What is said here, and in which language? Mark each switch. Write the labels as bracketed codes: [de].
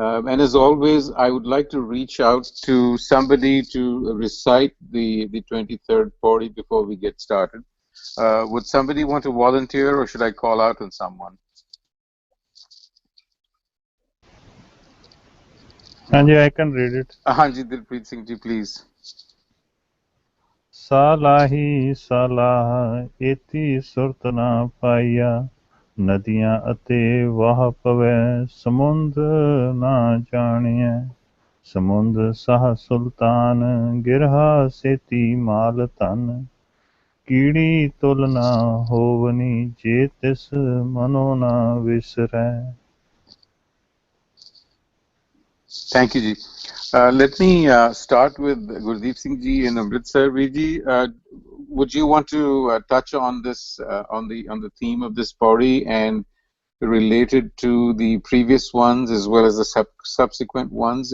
[en] And as always, I would like to reach out to somebody to recite the 23rd Pauri before we get started. Would somebody want to volunteer, or should I call out on someone? Hanji, I can read it. Hanji, Dilpreet Singh ji, please. [pa] ਸਾਲਾਹੀ ਸਾਲਾਹ ਏਤੀ ਸੁਰਤ ਨਾ ਪਾਈਆ ਨਦੀਆਂ ਅਤੇ ਵਾਹ ਪਵੈ ਸਮੁੰਦ ਨਾ ਜਾਣੀਐ ਸਮੁੰਦ ਸਾਹ ਸੁਲਤਾਨ ਗਿਰਹਾ ਸੇਤੀ ਮਾਲ ਧਨ ਕੀੜੀ ਤੁਲ ਨਾ ਹੋਵਨੀ ਜੇ ਤਿਸ ਮਨੋ ਨਾ ਵਿਸਰੈ. [en] Thank you, Ji. Let me start with Gurdeep Singh Ji in Amritsar. Ji, would you want to touch on this, on the theme of this Pauri, and related to the previous ones as well as the subsequent ones?